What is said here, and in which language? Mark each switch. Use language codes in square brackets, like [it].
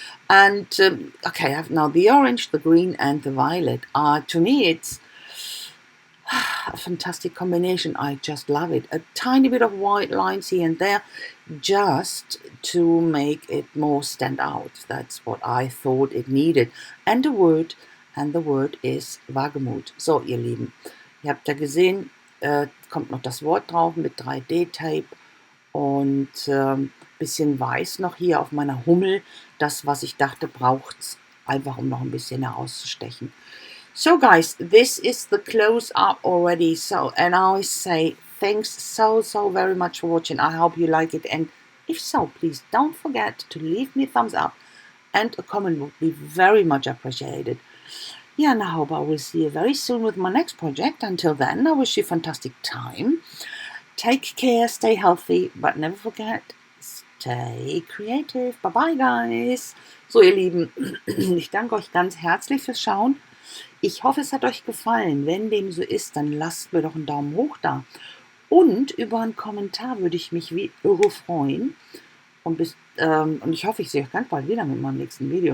[en] And okay, I have now the orange, the green, and the violet. To me, it's A fantastic combination. I just love it. A tiny bit of white lines here and there just to make it more stand out. That's what I thought it needed. And the word is Wagemut. [de] So, ihr Lieben, ihr habt ja gesehen, kommt noch das Wort drauf mit 3D-Tape und bisschen weiß noch hier auf meiner Hummel. Das, was ich dachte, braucht's einfach, um noch ein bisschen herauszustechen. [en] So guys, this is the close-up already. So, and I say thanks so very much for watching. I hope you like it, and if so, please don't forget to leave me a thumbs up and a comment would be very much appreciated. Yeah, and I hope I will see you very soon with my next project. Until then, I wish you a fantastic time. Take care, stay healthy, but never forget, stay creative. Bye bye, guys. [de] So, ihr Lieben, ich danke euch ganz herzlich fürs Schauen. Ich hoffe, es hat euch gefallen. Wenn dem so ist, dann lasst mir doch einen Daumen hoch da. Und über einen Kommentar würde ich mich wie irre freuen. Und ich hoffe, ich sehe euch ganz bald wieder mit meinem nächsten Video.